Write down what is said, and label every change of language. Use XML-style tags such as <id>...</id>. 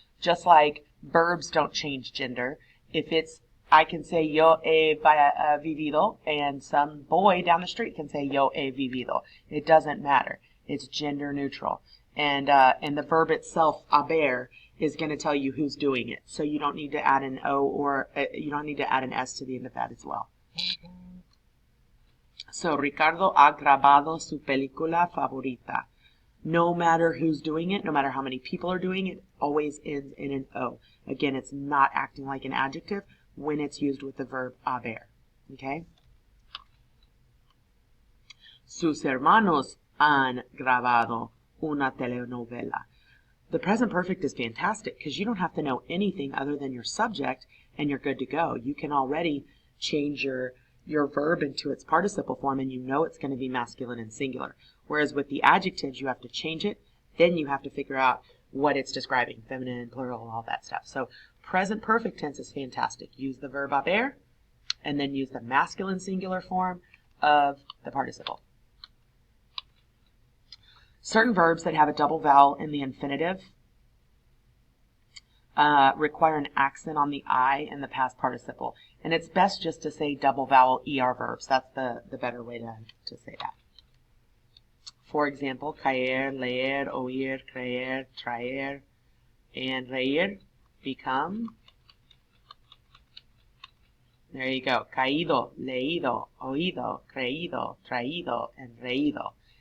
<en>Just like verbs don't change gender. If it's, I can say</en> <es>yo he vivido,</es> <en>and some boy down the street can say yo he vivido. It doesn't matter. It's gender neutral. And the verb itself, haber, is going to tell you who's doing it. So you don't need to add an O or you don't need to add an S to the end of that as well.</en> <es>So Ricardo ha grabado su película favorita.</es> <en>No matter who's doing it, no matter how many people are doing it, always ends in an O. Again, it's not acting like an adjective when it's used with the verb haber. Okay?</en> <es>Sus hermanos han grabado una telenovela.</es> <en>The present perfect is fantastic because you don't have to know anything other than your subject and you're good to go. You can already change your your verb into its participle form and you know it's going to be masculine and singular. Whereas with the adjectives, you have to change it. Then you have to figure out what it's describing, feminine, plural, all that stuff. So present perfect tense is fantastic. Use the verb haber and then use the masculine singular form of the participle. Certain verbs that have a double vowel in the infinitive require an accent on the I in the past participle. And it's best just to say double vowel ER verbs. That's the better way to say that. For example,</en> <es>caer, leer, oír, creer, traer, and reír</es> <en>become, there you go,</en> <es>caído, leído, oído, creído, traído, and reído.</es>